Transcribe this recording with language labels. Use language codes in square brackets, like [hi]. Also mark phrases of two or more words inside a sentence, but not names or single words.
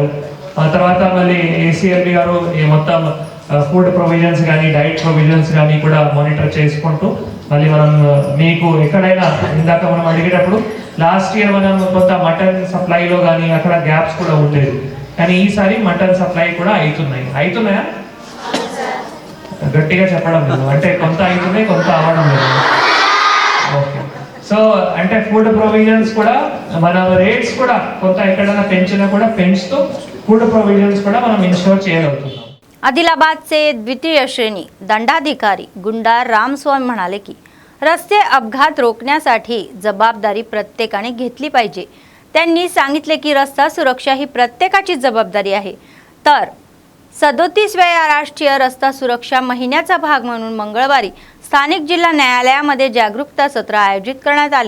[te] ఆ తర్వాత మళ్ళీ ఏసీఎల్బి గారు ఈ మొత్తం [en] food provisions [te] కానీ [en] diet provisions [te] కానీ కూడా మానిటర్ చేసుకుంటూ మళ్ళీ మనం మీకు ఎక్కడైనా ఇందాక మనం అడిగేటప్పుడు [en] last year [te] మనం కొంత మటన్ సప్లైలో కానీ అక్కడ గ్యాప్స్ కూడా ఉండేది, కానీ ఈసారి [en] mutton supply [te] కూడా అవుతున్నాయా గట్టిగా చెప్పడం లేదు, అంటే కొంత అవుతున్నాయి కొంత అవ్వడం లేదు. [en] okay. so [te] అంటే [en] food provisions [te] కూడా మన రేట్స్ కూడా కొంత ఎక్కడైనా పెంచినా కూడా పెంచుతూ [en] food provisions [te] కూడా మనం ఇన్షూర్ చేయగలుగుతున్నాం. [mr] आदिलाबादचे द्वितीय श्रेणी दंडाधिकारी गुंडार रामस्वामी म्हणाले की रस्ते अपघात रोखण्यासाठी जबाबदारी प्रत्येकाने घेतली पाहिजे. त्यांनी सांगितले की रस्ता सुरक्षा ही प्रत्येकाची जबाबदारी आहे. तर 37व्या राष्ट्रीय रस्ता सुरक्षा महिन्याचा भाग म्हणून मंगळवारी स्थानिक जिल्हा न्यायालयामध्ये जागरूकता सत्र आयोजित करण्यात आले.